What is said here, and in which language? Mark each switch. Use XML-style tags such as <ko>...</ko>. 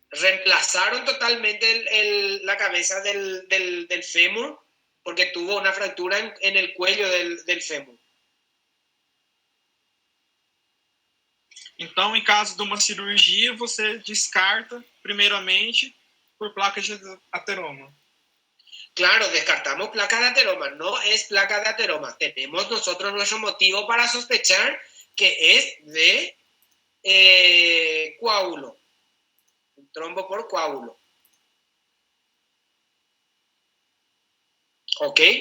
<es>Reemplazaron totalmente la cabeza del fémur porque tuvo una fractura en el cuello del fémur.</es> <pt>Então, em caso de uma cirurgia, você descarta, primeiramente, por placa de ateroma.</pt> <es>Claro, descartamos placa de ateroma, no es placa de ateroma. Tenemos nosotros nuestro motivo para sospechar que es de coágulo, un trombo por coágulo. ¿Ok?</es>